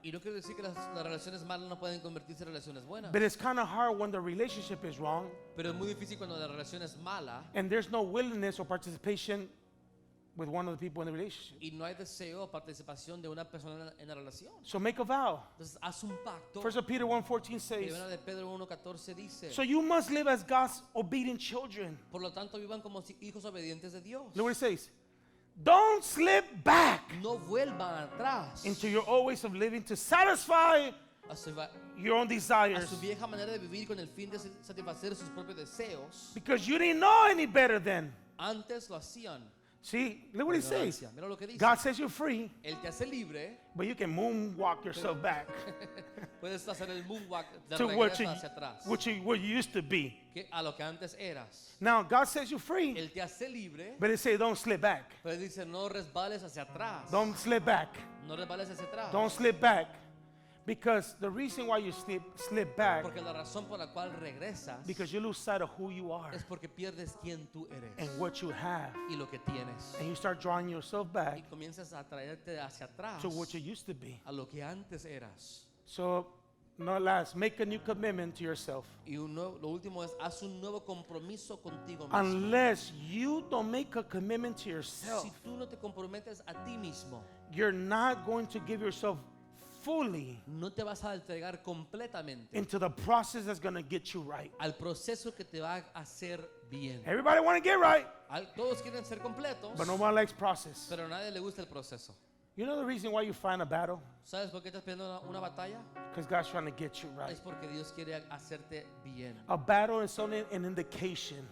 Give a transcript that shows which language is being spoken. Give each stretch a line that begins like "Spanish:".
Spanish: Y no quiero decir que las relaciones malas no pueden convertirse en relaciones buenas,
English: But it's kind of hard when the relationship is wrong
Spanish: pero es muy difícil cuando la relación es mala
English: and there's no willingness or participation with one of the people in the relationship.
Spanish: y no hay deseo o participación de una persona en la relación.
English: So make a vow.
Spanish: Entonces haz un pacto.
English: First of Peter 1:14 says,
Spanish: Primera de Pedro 1:14 dice,
English: so you must live as God's obedient children.
Spanish: por lo tanto vivan como hijos obedientes de Dios.
English: Look what it says. Don't slip back
Spanish: No vuelvan atrás
English: into your old ways of living to satisfy
Spanish: a su,
English: your own
Spanish: a
English: desires,
Spanish: su vieja manera de vivir con el fin de satisfacer sus propios deseos.
English: because you didn't know any better then.
Spanish: Antes lo hacían.
English: See, look what it says.
Spanish: Ignorancia. Mira lo que dice.
English: God says you're free,
Spanish: Él te hace libre.
English: but you can moonwalk yourself back
Spanish: Puedes hacer el moonwalk de
English: to what
Spanish: regreso hacia atrás.
English: you used to be.
Spanish: Que a lo que antes eras.
English: Now, God says you're free,
Spanish: Él te hace libre.
English: but it says don't slip back.
Spanish: Pero él dice, no resbales hacia atrás.
English: Don't slip back.
Spanish: No resbales hacia atrás.
English: Don't slip back. Because the reason why you slip back,
Spanish: Porque la razón por la cual regresas
English: because you lose sight of who you are
Spanish: es porque pierdes quién tú eres
English: and what you have.
Spanish: y lo que tienes.
English: And you start drawing yourself
Spanish: Y
English: back
Spanish: comienzas a traerte hacia atrás
English: to what you used to be.
Spanish: a lo que antes eras.
English: So, no last, make a new commitment to yourself.
Spanish: Y lo último es, haz un nuevo compromiso contigo mismo.
English: Unless you don't make a commitment to yourself,
Spanish: Si tú no te comprometes a ti mismo,
English: you're not going to give yourself fully
Spanish: no te vas a entregar completamente
English: into the process that's going to get you right.
Spanish: al proceso que te va a hacer bien.
English: Everybody want to get right,
Spanish: Todos quieren ser completos,
English: but no one likes process.
Spanish: pero a nadie le gusta el proceso.
English: You know the reason why you find a battle?
Spanish: ¿Sabes por qué estás peleando una batalla?
English: Because God's trying to get you right.
Spanish: Es porque Dios quiere hacerte bien.
English: A battle is only an indication